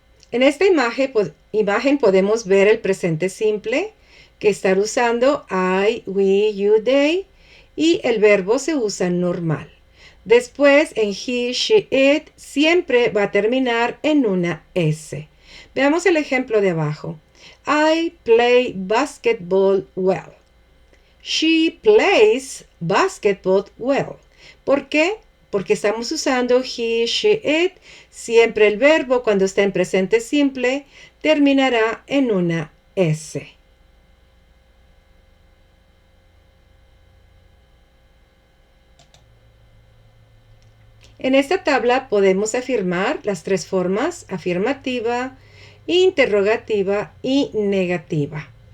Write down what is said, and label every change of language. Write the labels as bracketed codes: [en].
[es] En esta imagen podemos ver el presente simple que está usando I, we, you, they y el verbo se usa normal. Después en he, she, it siempre va a terminar en una S. Veamos el ejemplo de abajo. [en] I play basketball well. She plays basketball well. [es] ¿Por qué? Porque estamos usando he, she, it. Siempre el verbo cuando está en presente simple terminará en una S. En esta tabla podemos afirmar las tres formas: afirmativa, interrogativa y negativa.